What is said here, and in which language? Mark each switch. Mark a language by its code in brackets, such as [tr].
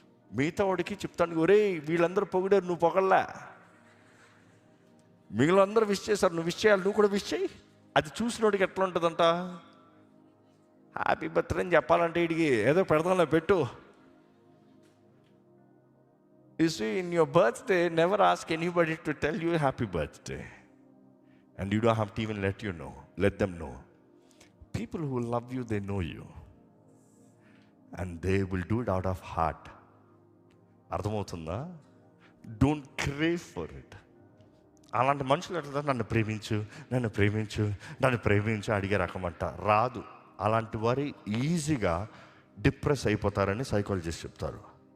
[te] మిగతా వాడికి చెప్తాను, ఒరే వీళ్ళందరూ పొగిడారు, నువ్వు పొగల్లా. మిగిలిన అందరూ విష్ చేశారు, నువ్వు విష్ చేయాలి, నువ్వు కూడా విష్ చేయి. అది చూసినోడికి ఎట్లా ఉంటుందంట? హ్యాపీ బర్త్డే అని చెప్పాలంటే వీడికి ఏదో పెడతాంలే పెట్టు. [en] You see, in your birthday, never ask anybody to tell you happy birthday. And you don't have to even let them know. People who love you, they know you. And they will do it out of heart. [te] అర్థమవుతుందా? [en] Don't crave for it. [te] అలాంటి మనుషులు ఎట్లా నన్ను ప్రేమించు నన్ను ప్రేమించు నన్ను ప్రేమించు అడిగే రకమంట రాదు. అలాంటి వారు ఈజీగా డిప్రెస్ అయిపోతారని సైకాలజిస్ట్ చెప్తారు.